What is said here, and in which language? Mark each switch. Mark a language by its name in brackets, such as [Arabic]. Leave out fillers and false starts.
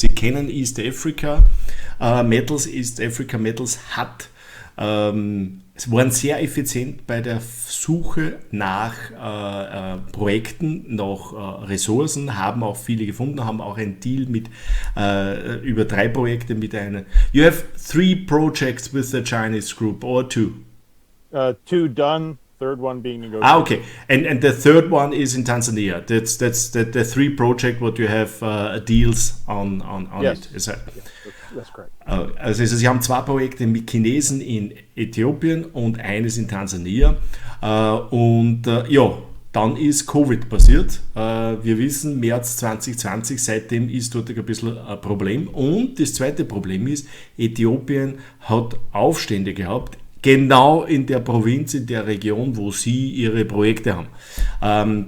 [German] Sie kennen East Africa Metals. East Africa Metals hat es waren sehr effizient bei der Suche nach Projekten, nach Ressourcen, haben auch viele gefunden, haben auch einen Deal mit über 3 Projekte mit einer. [English] You have 3 projects with the Chinese group or 2? 2 done, third one being negotiated. Okay, and the third one is in Tansania. That's the 3 project what you have deals on Yes. it. Is that? Yes, that's correct. [German] Also Sie haben 2 Projekte mit Chinesen in Äthiopien und eines in Tansania. Dann ist Covid passiert. Wir wissen, März 2020, seitdem ist dort ein bisschen ein Problem. Und das zweite Problem ist, Äthiopien hat Aufstände gehabt, genau in der Provinz, in der Region, wo sie ihre Projekte haben.